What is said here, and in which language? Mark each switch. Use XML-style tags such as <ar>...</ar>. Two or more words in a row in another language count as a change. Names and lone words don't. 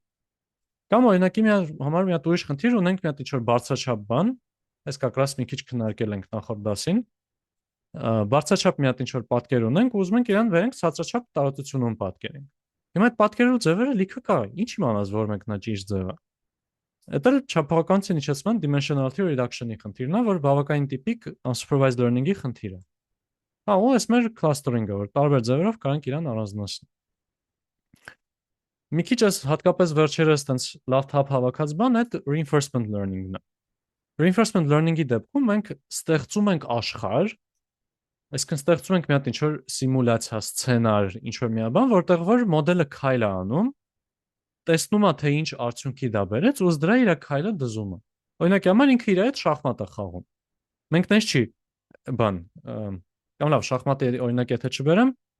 <hy>Կամ օրինակի համար մի հատ ուրիշ խնդիր ունենք, մի հատ ինչ որ բարձրաչափ բան, այս կակրաս մի քիչ քննարկել ենք նախորդ դասին։ Բարձրաչափ մի հատ ինչ որ պատկեր ունենք, ու ուզում ենք իրան վերենք ցածրաչափ տարածությունում պատկերենք։ Հիմա այդ պատկերու ձևերը լիքը կա, ինչ իմանաս որ մեկն է ճիշտ ձևը։ Դա չափականության իջեցման</hy> <en>dimensionality reduction-</en> <hy>ի խնդիրն է, որ բավականին տիպիկ</hy> <en>unsupervised learning-</en> <hy>ի խնդիր է։ Հա, ու այս մեր clustering-ը, որ տարբեր ձևերով կարանք իրան առանձնացնել։ Մի քիչ այս հատկապես վերջերս տենց լավ թափ հավաքած բան այդ</hy> <en>reinforcement learning-</en> <hy>ն է։</hy> <en>Reinforcement learning-</en> <hy>ի դեպքում մենք ստեղծում ենք աշխարհ, այսինքն ստեղծում ենք մի հատ ինչ որ սիմուլյացիա, սցենար, ինչ որ մի բան, որտեղ որ մոդելը քայլ է անում, տեսնում է թե ինչ արդյունքի դա բերեց, ու դրա իր քայլը դզում է։ Օրինակի համար ինքը իր հետ շախմատ է խաղում։ Մենք տես չի բան, կամ լավ շախմատի օրինակ եթե չբերեմ,</hy>